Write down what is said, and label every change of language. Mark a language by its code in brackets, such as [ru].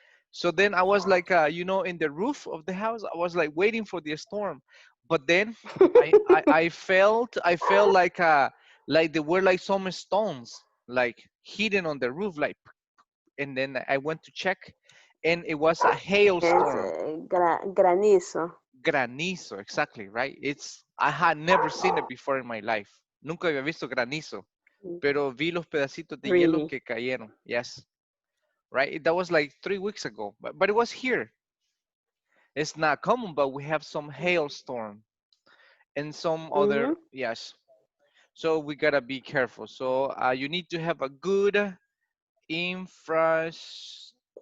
[en] So then I was like, in the roof of the house, I was like waiting for the storm. But then I felt like Like there were like some stones like hidden on the roof, like, and then I went to check, and it was a hailstorm. [es] granizo. [en] Granizo, exactly, right? I had never seen it before in my life. [es] Nunca había visto granizo, pero vi los pedacitos de hielo [en] Really? [es] que cayeron. [en] Yes, right? That was like 3 weeks ago, but it was here. It's not common, but we have some hailstorm and some other, yes. So we gotta be careful. So you need to have a good infrastructure.